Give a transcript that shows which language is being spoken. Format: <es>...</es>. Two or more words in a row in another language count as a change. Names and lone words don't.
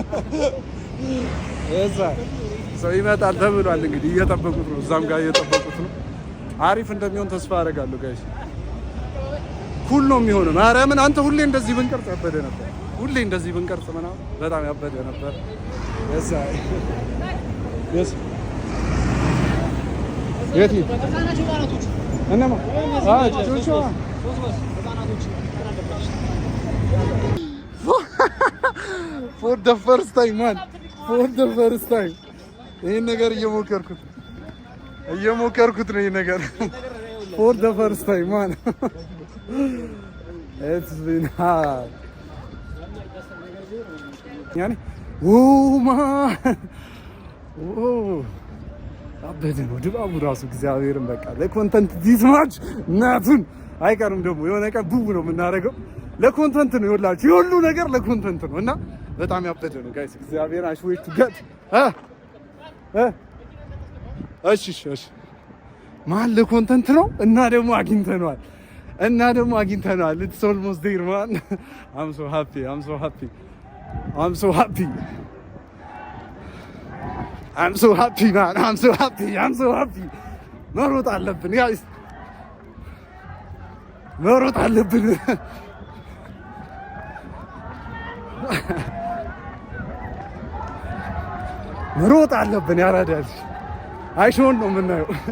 <am>እዛ ሰው ይመጣል ተብሏል። እንግዲህ እየጠበቁት ነው። እዛም ጋር እየጠበቁት ነው። አሪፍ እንደሚሆን ተስፋ አደርጋለሁ ጋይስ። ኩል ነው የሚሆነው። ማርያምን አንተ ሁሌ እንደዚህ ብንቀርጽ ያበደ ነበር። ሁሌ እንደዚህ ብንቀርጽ ምናምን በጣም ያበደ ነበር። የት</am> <en>እነማ for the first time man, for the first time</en> <am>ይሄን ነገር እየሞከርኩት ነው። ይሄን ነገር</am> <en>for the first time man, it's been hard ያኔ</en> <am>አበደ ነው ድባቡ ራሱ እግዚአብሔርን በቃ ለኮንተንት</am> <en>this much</en> <am>እናቱን አይቀርም። ደግሞ የሆነ ቀን ቡቡ ነው የምናደርገው። ለኮንተንት ነው ይኸውላችሁ፣ የሁሉ ነገር ለኮንተንት ነው እና በጣም ያበደ ነው ጋይስ። እግዚአብሔር አሽዌት ገት እሺ ማን ለኮንተንት ነው እና ደግሞ አግኝተነዋል።</am> <en>It's almost there man. I'm so happy man. I'm so happy.</en> <am>መሮጥ አለብን ጋይስ። መሮጥ አለብን። መሮጥ አለብን። ያራዳል አይሾን ነው የምናየው።</am>